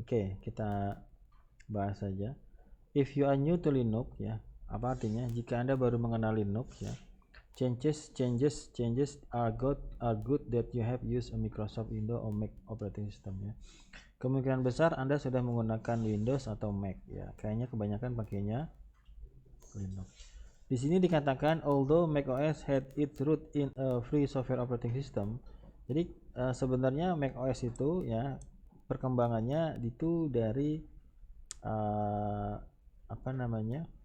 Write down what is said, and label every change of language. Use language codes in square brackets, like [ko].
[id] Oke, kita bahas saja. [en] If you are new to Linux [id] ya, apa artinya? Jika Anda baru mengenal Linux ya, [en] changes are good that you have used a Microsoft Windows or Mac operating system ya. [id] Kemungkinan besar Anda sudah menggunakan Windows atau Mac ya. Kayaknya kebanyakan pakainya Linux. Di sini dikatakan [en] although macOS had its root in a free software operating system. [id] Jadi sebenarnya macOS itu ya perkembangannya itu dari uh, apa namanya?